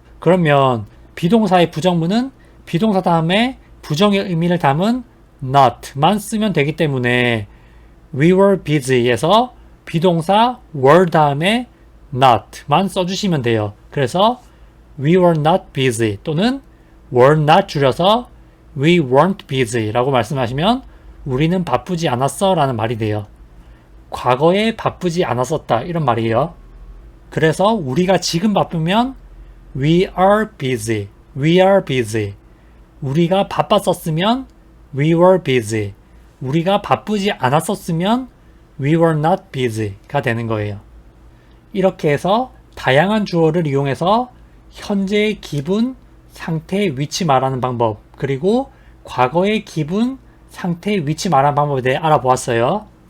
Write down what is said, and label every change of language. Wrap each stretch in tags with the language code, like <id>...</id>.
<ko>그러면 비동사의 부정문은 비동사 다음에 부정의 의미를 담은 not만 쓰면 되기 때문에</ko> <en>we were busy</en> <ko>에서 비동사 were 다음에 not만 써주시면 돼요. 그래서</ko> <en>we were not busy</en> <ko>또는 were not 줄여서</ko> <en>we weren't busy</en> <ko>라고 말씀하시면 우리는 바쁘지 않았어 라는 말이 돼요. 과거에 바쁘지 않았었다 이런 말이에요. 그래서 우리가 지금 바쁘면</ko> <en>we are busy, we are busy.</en> <ko>우리가 바빴었으면</ko> <en>we were busy.</en> <ko>우리가 바쁘지 않았었으면</ko> <en>we were not busy</en> <ko>가 되는 거예요. 이렇게 해서 다양한 주어를 이용해서 현재의 기분, 상태, 위치 말하는 방법 그리고 과거의 기분, 상태, 위치 말하는 방법에 대해 알아보았어요.</ko>